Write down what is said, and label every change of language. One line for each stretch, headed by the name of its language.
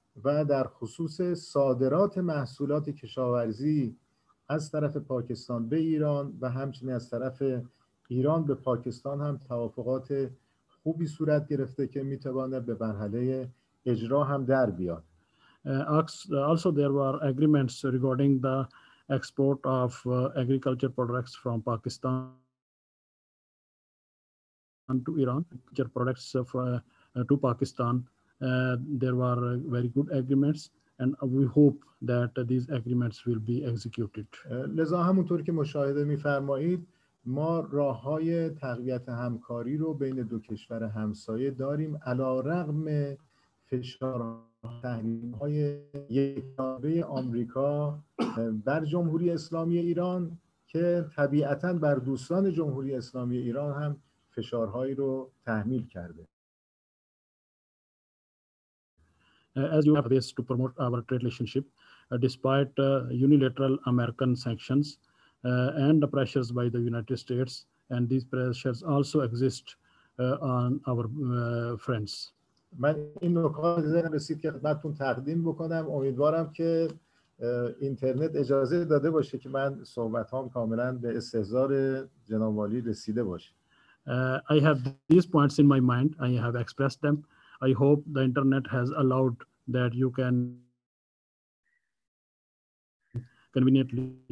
Persian: و در خصوص صادرات محصولات کشاورزی از طرف پاکستان به ایران و همچنین از طرف ایران به پاکستان هم توافقات خوبی صورت گرفته که میتواند به مرحله اجرا هم در بیاد.
English: Also there were agreements regarding the export of agriculture products from Pakistan to Iran, agriculture products to Pakistan. There were very good agreements and we hope that these agreements will be executed.
Persian: لذا همونطور که مشاهده می‌فرمایید ما راه‌های تقویت همکاری رو بین دو کشور همسایه داریم علی‌رغم فشار تحریم‌های یک‌جانبه آمریکا بر جمهوری اسلامی ایران که طبیعتاً بر دوستان جمهوری اسلامی ایران هم فشارهایی رو تحمیل کرده.
English: As you have this to promote our trade relationship, despite unilateral American sanctions and the pressures by the United States, and these pressures also exist on our friends.
Persian: من این نکات ذهنم رسید که خدمتتون تقدیم بکنم. امیدوارم که اینترنت اجازه داده باشه که من صحبتام کاملا به استحضار جناب والی رسیده باشه.
English: I have these points in my mind. I have expressed them. I hope the internet has allowed that you can conveniently.